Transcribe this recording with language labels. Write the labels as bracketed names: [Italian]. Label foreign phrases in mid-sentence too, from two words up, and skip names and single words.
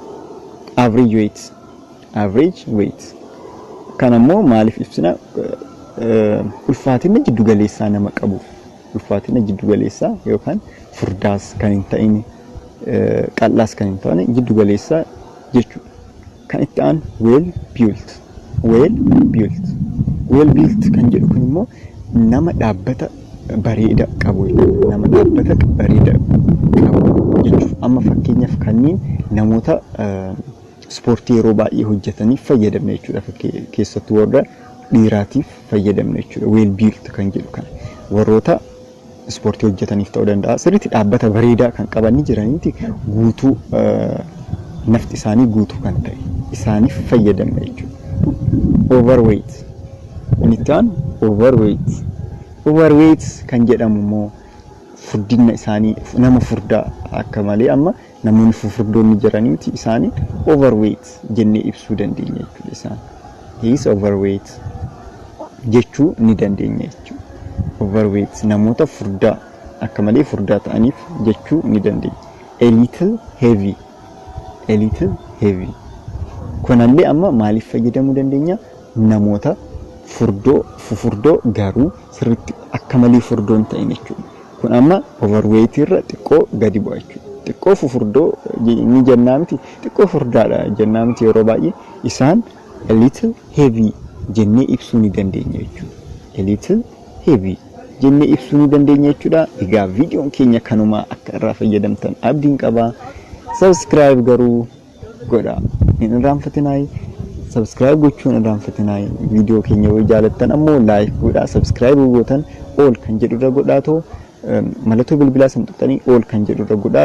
[English] Average weight [Oromo] kan ammoo maaliif ibsina? Ulfaatina jiddu galeessaa nama qabuuf. Ulfaatina jiddu galeessaa yookaan furdaas kan hin ta'in qal'aas kan hin taane jiddu galeessaa jechuudha. Kan itti aanu [English] well built [Oromo] kan jedhu kun immoo nama dhaabbata bareeda qabu jechuudha. Amma fakkeenyaaf kanneen namoota ispoortii yeroo baay'ee hojjetaniif fayyadamne jechuudha. Keessattuu warra dhiiraatiif fayyadamne jechuudha. [English] Well built [Oromo] kan jedhu kana warroota ispoortii hojjetaniif ta'uu danda'a. Sirriitti dhaabbata bareedaa kan qaban jiraniiti guutuu nafti isaanii guutuu kan ta'e isaaniif fayyadamne jechuudha. Overweight kan jedhamu immoo furdina isaanii nama furdaa akka malee amma namoonni fufurdoonni jiraniiti isaanii overweight jennee ibsuu dandeenya jechuudha. Isaan [English] he is overweight [Oromo] jechuu ni dandeenya jechuudha. Overweight namoota furdaa akka malee furdaa ta'aniif jechuu ni dandeenya. [English] A little heavy [Oromo] kunallee amma maaliif fayyadamuu dandeenya? Namoota fufurdoo garuu sirriitti akka malee furdoon ta'in jechuudha. Kun amma overweight irra xiqqoo gadi bu'a jechuudha. Xiqqoo fufurdoo ni jennaa miti, xiqqoo furdaadha jennaa miti. Yeroo baay'ee isaan [English] a little heavy [Oromo] jennee ibsuu ni dandeenya jechuudha. [English] A little heavy [Oromo] jennee ibsuu ni dandeenya jechuudha. Egaa viidiyoon keenya kanuma akka irraa fayyadamtan abdiin qaba. Subscribe garuu godhaa hin irraanfatinaa. Subscribe gochuun irraanfatinaa. Viidiyoo keenya yoo jaalattan ammoo like godhaa. Subscribe gootan all kan jedhu irra godhaatoo mallattoo bilbilaa santuqxanii all kan jedhu irra godhaa.